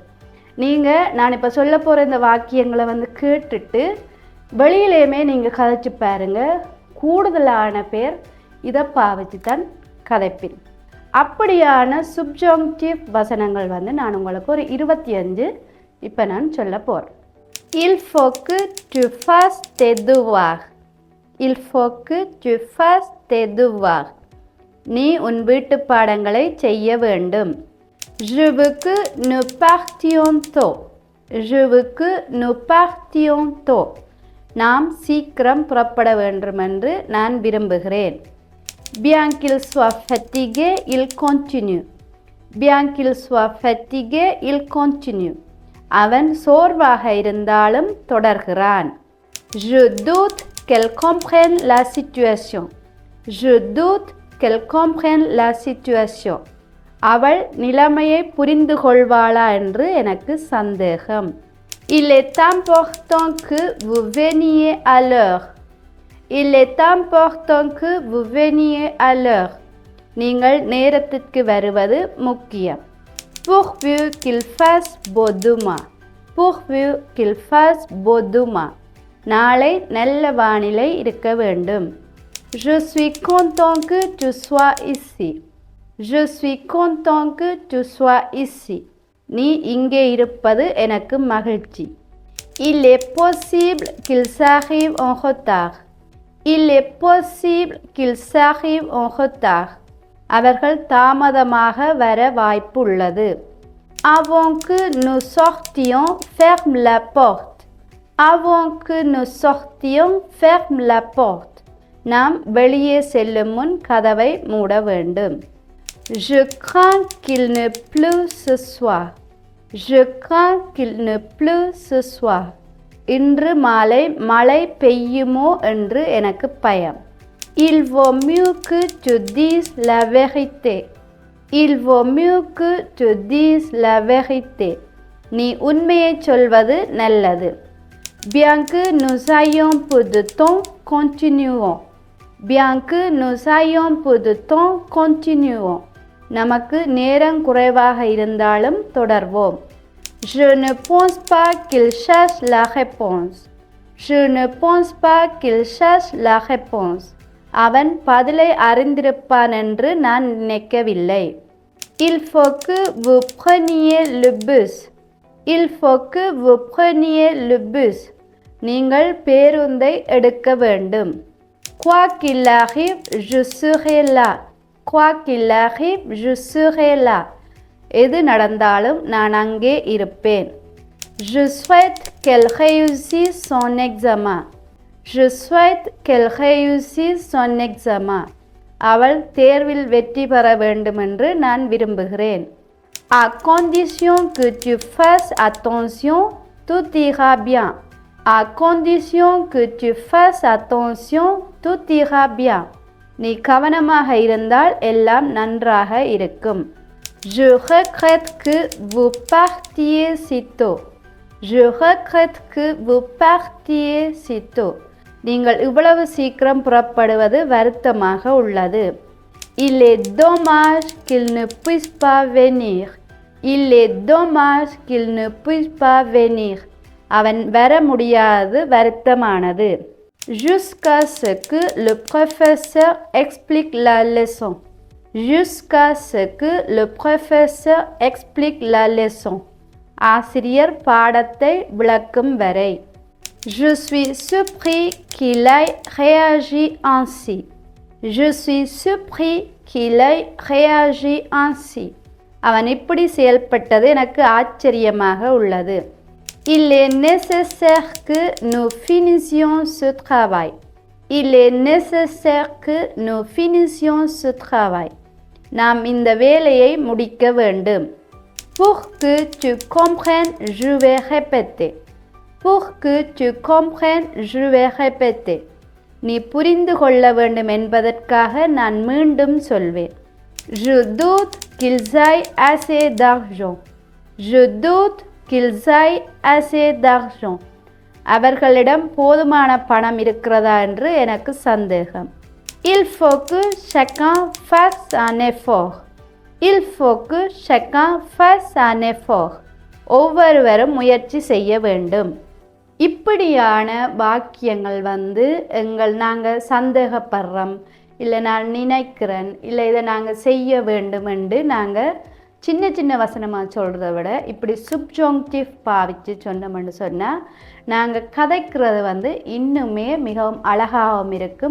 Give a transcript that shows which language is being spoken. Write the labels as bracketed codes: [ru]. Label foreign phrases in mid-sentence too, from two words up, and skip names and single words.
[ta] நீங்கள் நான் இப்போ சொல்ல போகிற இந்த வாக்கியங்களை வந்து கேட்டுட்டு வெளியிலேயுமே நீங்கள் கதைச்சு பாருங்கள். கூடுதலான பேர் இதை பாவிச்சு தான் கதைப்பின். அப்படியான சுப்ஜாங்டிவ் வசனங்கள் வந்து நான் உங்களுக்கு ஒரு 25 இப்போ நான் சொல்ல போகிறேன். [fr] Il faut que tu fasses tes devoirs. Il faut que tu fasses tes devoirs. [ta] நீ உன் வீட்டு பாடங்களை செய்ய வேண்டும். [fr] Je veux que nous partions tôt. Je veux que nous partions tôt. [ta] நாம் சீக்கிரம் புறப்பட வேண்டும் என்று நான் விரும்புகிறேன். [fr] Bien qu'il soit fatigué, il continue. Bien qu'il soit fatigué, il continue. [ta] அவன் சோர்வாக இருந்தாலும் தொடர்கிறான். [fr] Je doute qu'elle comprenne la situation. Je doute qu'elle comprenne la situation. [ta] அவள் நிலைமையை புரிந்து கொள்வாளா என்று எனக்கு சந்தேகம். [fr] Il est important que vous veniez à l'heure. Il est important que vous veniez à l'heure. [ta] நீங்கள் நேரத்திற்கு வருவது முக்கியம். [fr] Pourvu qu'il fasse beau demain. Pourvu qu'il fasse beau demain. [ta] நாளை நல்ல வானிலை இருக்க வேண்டும். [fr] Je suis content que tu sois ici. Je suis content que tu sois ici. [ta] நீ இங்கே இருப்பது எனக்கு மகிழ்ச்சி. [fr] Il est possible qu'ils arrivent en retard. Il est possible qu'ils arrivent en retard. [ta] அவர்கள் தாமதமாக வர வாய்ப்பு உள்ளது. [fr] Avant que nous sortions, ferme la porte. Avant que nous sortions, ferme la porte. [ta] நாம் வெளியே செல்லும் முன் கதவை மூட வேண்டும். [fr] Je crains qu'il ne pleut ce soir. Je crains qu'il ne pleut ce soir. [ta] இன்று மாலை மழை பெய்யுமோ என்று எனக்கு பயம். [fr] Il vaut mieux que tu dises la vérité. Il vaut mieux que tu dises la vérité. [ta] நீ உண்மையை சொல்வது நல்லது. [fr] Bien que nous ayons peu de temps, continuons. Bien que nous ayons peu de temps, continuons. [ta] நமக்கு நேரம் குறைவாக இருந்தாலும் தொடர்வோம். [fr] Je ne pense pas qu'il cherche la réponse. Je ne pense pas qu'il cherche la réponse. [ta] அவன் பதிலை அறிந்திருப்பான் என்று நான் நினைக்கவில்லை. [fr] Il faut que vous preniez le bus. Il faut que vous preniez le bus. [ta] நீங்கள் பேருந்தை எடுக்க வேண்டும். [fr] Quoi qu'il arrive, je serai là. Quoi qu'il arrive, je serai là. [ta] எது நடந்தாலும் நான் அங்கே இருப்பேன். [fr] Je souhaite qu'elle réussisse son examen. Je souhaite qu'elle réussisse son examen. [ta] அவள் தேர்வில் வெற்றி பெற வேண்டும் என்று நான் விரும்புகிறேன். [fr] À condition que tu fasses attention, tout ira bien. À condition que tu fasses attention, tout ira bien. [ta] நீ கவனமாக இருந்தால் எல்லாம் நன்றாக இருக்கும். [fr] Je regrette que vous partiez si tôt. Je regrette que vous partiez si tôt. [ta] நீங்கள் இவ்வளவு சீக்கிரம் புறப்படுவது வருத்தமாக உள்ளது. [fr] Il est dommage qu'il ne puisse pas venir. Il est dommage qu'il ne puisse pas venir. [ta] அவன் வர முடியாது வருத்தமானது. [fr] Jusqu'à ce que le professeur explique la leçon. Jusqu'à ce que le professeur explique la leçon. [ta] ஆசிரியர் பாடத்தை விளக்கும் வரை. [fr] Je suis surpris qu'il ait réagi ainsi. Je suis surpris qu'il ait réagi ainsi. [ta] அவன் இப்படி செயல்பட்டது எனக்கு ஆச்சரியமாக உள்ளது. [fr] Il est nécessaire que nous finissions ce travail. Il est nécessaire que nous finissions ce travail. [ta] நாம் இந்த வேலையை முடிக்க வேண்டும். [fr] Pour que tu comprennes, je vais répéter. Pour que tu comprennes, je vais répéter. [ta] நீ புரிந்து கொள்ள வேண்டும் என்பதற்காக நான் மீண்டும் சொல்வேன். [fr] Je doute qu'ils aient assez d'argent. Je doute qu'ils aient assez d'argent. [ta] அவர்களிடம் போதுமான பணம் இருக்கிறதா என்று எனக்கு சந்தேகம். [fr] Il faut que chacun fasse un effort. Il faut que chacun fasse un effort. [ta] ஒவ்வொருவரும் முயற்சி செய்ய வேண்டும். இப்படியான வாக்கியங்கள் நாங்கள் சந்தேகப்படுறோம், இல்லை நான் நினைக்கிறேன், இல்லை இதை நாங்கள் செய்ய வேண்டும் என்று நாங்கள் சின்ன சின்ன வசனமாக சொல்கிறத விட இப்படி சுப்ஜோங்டிவ் பாவிச்சு சொன்னோம்னு சொன்னால் நாங்கள் கதைக்கிறது இன்னுமே மிகவும் அழகாகவும் இருக்கும்.